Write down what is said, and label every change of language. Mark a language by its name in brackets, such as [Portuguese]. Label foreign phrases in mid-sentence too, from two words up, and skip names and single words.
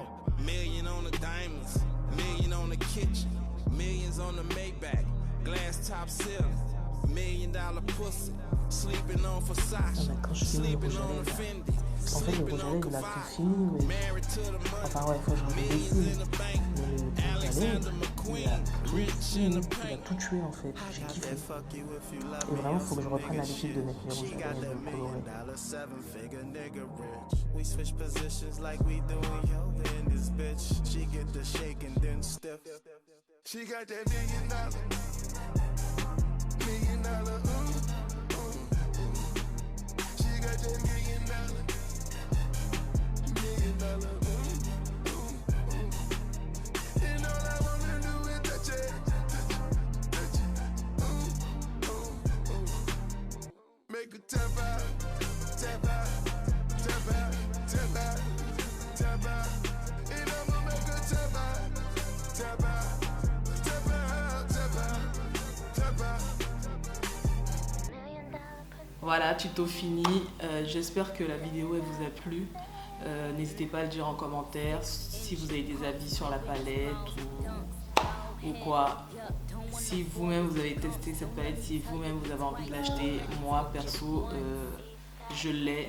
[English] Million on the diamonds, million on the kitchen, millions on the Maybach, glass top ceiling, $1 million pussy. Sleeping on Versace, sleeping on the Fendi, sleeping on Cavalli, married to the money, millions in the bank, Alexander McQueen, rich in the [French] Il a [English] bank. [French] tout tué en fait, j'ai kiffé. Et vraiment, il faut que je reprenne l'habitude de mettre mes rouges à lèvres et de colorer. [English] We switch positions like we doing yoga in this bitch. She get the shake and then stiff. She got that $1 million, She got that $1 million, And all I wanna do is touch it, touch it, Make a tap out, tap out, tap out, tap out, tap out. And I'ma make a tap out, tap out, tap out, tap out, tap out. [French] Voilà, tuto fini. J'espère que la vidéo elle vous a plu. N'hésitez pas à le dire en commentaire si vous avez des avis sur la palette ou quoi. Si vous-même vous avez testé cette palette, si vous-même vous avez envie de l'acheter, moi perso je l'ai.